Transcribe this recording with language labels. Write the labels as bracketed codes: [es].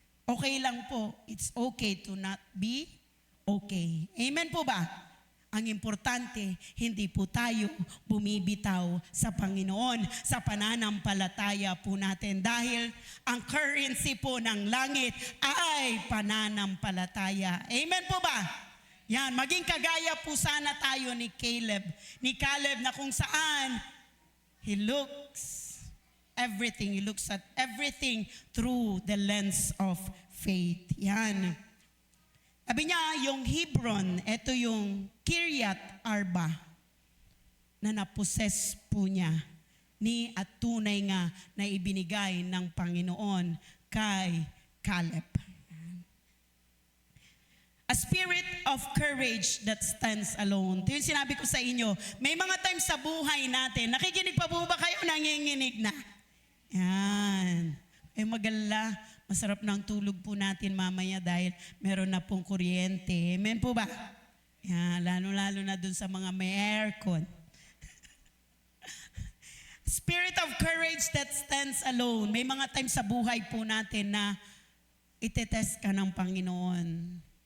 [tl] Okay lang po. [en] It's okay to not be okay. [tl] Amen po ba? Ang importante, hindi po tayo bumibitaw sa Panginoon, sa pananampalataya po natin. Dahil ang currency po ng langit ay pananampalataya. Amen po ba? Yan, maging kagaya po sana tayo ni Caleb. Ni Caleb na kung saan [en] he looks at everything through the lens of faith. [tl] Yan. Sabi niya, yung Hebron, ito yung Kiryat Arba na naposes po niya at tunay nga na ibinigay ng Panginoon kay Caleb. [en] A spirit of courage that stands alone. [tl] Ito yung sinabi ko sa inyo. May mga times sa buhay natin, nakikinig pa po ba kayo? Nanginginig na. Yan. Ay magalala. Masarap ng tulog po natin mamaya dahil meron na pong kuryente. Amen po ba? Yan, lalo-lalo na dun sa mga may aircon. [en] Spirit of courage that stands alone. [tl] May mga times sa buhay po natin na itetest ka ng Panginoon.